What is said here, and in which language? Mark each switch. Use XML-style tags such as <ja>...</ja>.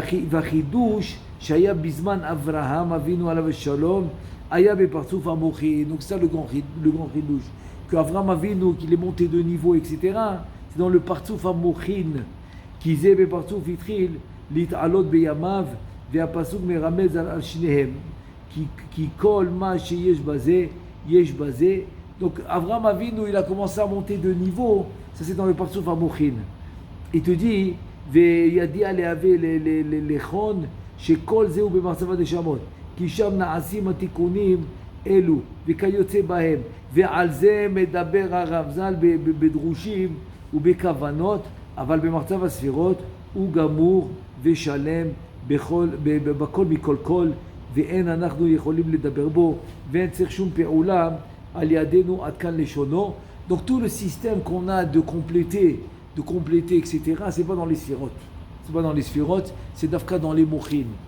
<he>והחידוש שהיה בזמן אברהם אבינו עליו השלום, היה בפרצוף המוחין.</he> <fr>Donc ça le grand חידוש. Que Avraham Avinu, qu'il est monté de niveau, etc., c'est dans le parçouf המוחין.</fr> <he>כי זה בפרצוף התחיל להתעלות בימיו, והפסוק מרמז על שניהם. כי כל מה שיש בזה, יש בזה.</he> <fr>Donc Avraham Avinu, il a commencé à monter de niveau, ça c'est dans le parçouf המוחין. Il te dit,</fr> <he>וידיע להווה לכון, שכל זהו במצב הנשמות. כי שם נעשים התיקונים אלו, וכיוצא בהם. ועל זה מדבר הרב ז"ל בדרושים ובכוונות, אבל במצב הספירות הוא גמור ושלם בכל מכל כל, ואין אנחנו יכולים לדבר בו, ואין צריך שום פעולה על ידינו עד כאן לשונו.</he> <fr>Donc tout le système qu'on a de compléter, etc., c'est pas dans les sphirotes. C'est pas dans les sphirotes, c'est dafka dans les mochin.</fr>